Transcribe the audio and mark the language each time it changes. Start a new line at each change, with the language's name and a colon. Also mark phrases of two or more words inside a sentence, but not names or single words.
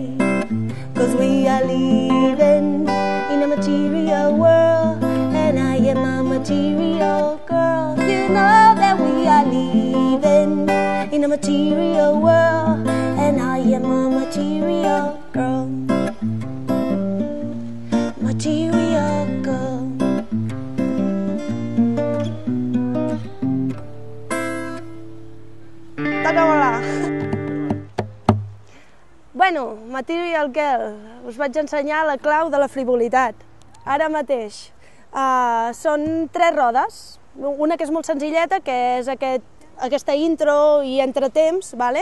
English: Cause we are living in a material world, and I am a material girl. You know that we are living in a material world, and I am a material girl. Material girl.
Catalan: Toca-me-la. Bueno, Material Girl, us vaig ensenyar la clau de la frivolitat. Ara mateix són 3 rodes, una que és molt senzilleta, que és aquesta intro i entretemps, vale?